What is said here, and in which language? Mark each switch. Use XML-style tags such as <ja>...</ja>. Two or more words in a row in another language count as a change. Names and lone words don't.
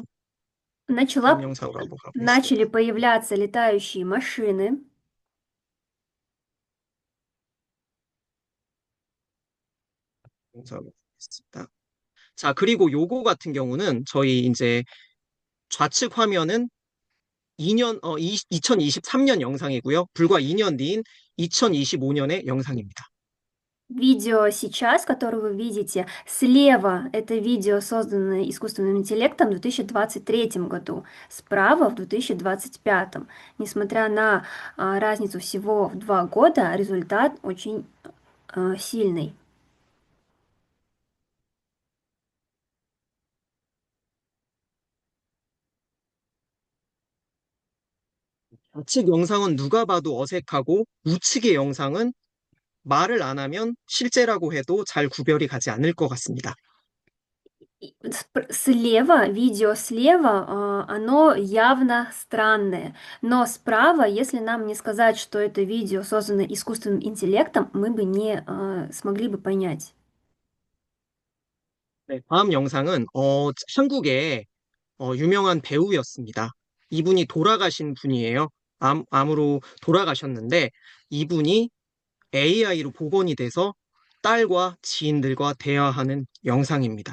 <ko>다음</ko> <ru>Начала,</ru> <ko>영상으로 한번</ko> <ru>начали</ru> <ko>가보겠습니다.</ko> <ru>появляться летающие машины.</ru> <ko>영상으로 가보겠습니다. 자, 그리고 요거 같은 경우는 저희 이제 좌측 화면은 2023년 영상이고요. 불과 2년 뒤인 2025년의 영상입니다.</ko> <ru>Видео сейчас, которое вы видите, слева это видео, созданное искусственным интеллектом в 2023 году, справа в 2025. Несмотря на разницу всего в 2 года, результат очень сильный.</ru> <ko>좌측 영상은 누가 봐도 어색하고 우측의 영상은 말을 안 하면 실제라고 해도 잘 구별이 가지 않을 것 같습니다.</ko> <ru>Слева, видео слева, оно явно странное, но справа, если нам не сказать, что это видео создано искусственным интеллектом, мы бы не смогли бы понять.</ru> <ko>네, 다음 영상은 한국의 유명한 배우였습니다. 이분이 돌아가신 분이에요. 암으로 돌아가셨는데 이분이 AI로 복원이 돼서 딸과 지인들과 대화하는 영상입니다.</ko>